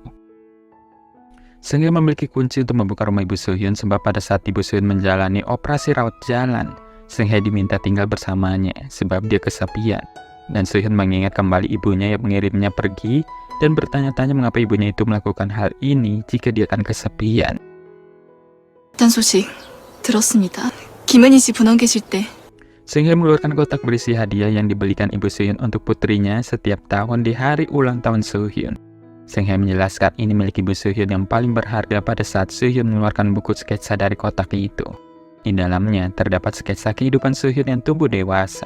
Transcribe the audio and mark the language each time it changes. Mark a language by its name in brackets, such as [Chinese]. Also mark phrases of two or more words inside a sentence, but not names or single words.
[Indonesian] Sung Hye memiliki kunci untuk membuka rumah Ibu Soo-hyun sebab pada saat Ibu Soo-hyun menjalani operasi rawat jalan, Sung Hye diminta tinggal bersamanya sebab dia kesepian. Dan Soo-hyun mengingat kembali ibunya yang mengirimnya pergi dan bertanya-tanya mengapa ibunya itu melakukan hal ini jika dia akan kesepian. [Korean] 딴 소식 들었습니다. 김은희 씨 분원 계실 때 [Indonesian] Sung Hye mengeluarkan kotak berisi hadiah yang dibelikan Ibu Soo-hyun untuk putrinya setiap tahun di hari ulang tahun Soo-hyun. Sung Hye menjelaskan ini milik Ibu Soo-hyun yang paling berharga pada saat Soo-hyun mengeluarkan buku sketsa dari kotak itu. Di dalamnya terdapat sketsa kehidupan Soo-hyun yang tumbuh dewasa.